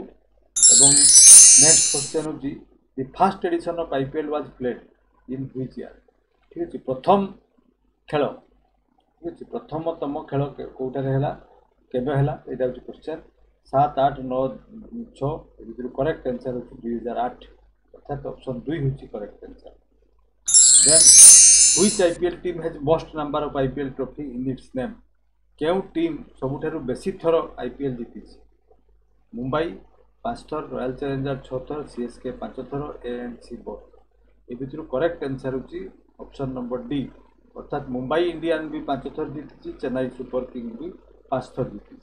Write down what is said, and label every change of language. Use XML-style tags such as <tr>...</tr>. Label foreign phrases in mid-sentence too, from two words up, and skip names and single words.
<en>ଏବଂ next question ହେଉଛି the first edition of IPL was played in which year?</en> <or>ଠିକ୍ ଅଛି, ପ୍ରଥମ ଖେଳ, ଠିକ୍ ଅଛି, ପ୍ରଥମତମ ଖେଳ କେଉଁଠାରେ ହେଲା, କେବେ ହେଲା, ଏଇଟା ହେଉଛି କ୍ୱେଶ୍ଚନ୍। 7, 8, 9, 6 ଏ ଭିତରୁ</or> <en>correct answer</en> <or>ହେଉଛି 2008, ଅର୍ଥାତ୍ ଅପସନ୍ 2 ହେଉଛି</or> <en>correct answer. Then, which IPL team has most number of IPL trophy in its name?</en> <or>କେଉଁ ଟିମ୍ ସବୁଠାରୁ ବେଶୀ ଥର IPL ଜିତିଛି? ମୁମ୍ବାଇ 5 ଥର, ରୟାଲ ଚ୍ୟାଲେଞ୍ଜର୍ସ 6 ଥର, CSK 5 ଥର, ANC ବହୁତ। ଏ ଭିତରୁ</or> <en>correct answer</en> <or>ହେଉଛି</or> <en>option number D,</en> <or>ଅର୍ଥାତ୍ ମୁମ୍ବାଇ ଇଣ୍ଡିଆନ୍ ବି 5 ଥର ଜିତିଛି, ଚେନ୍ନାଇ ସୁପର କିଙ୍ଗ ବି 5 ଥର ଜିତିଛି।</or>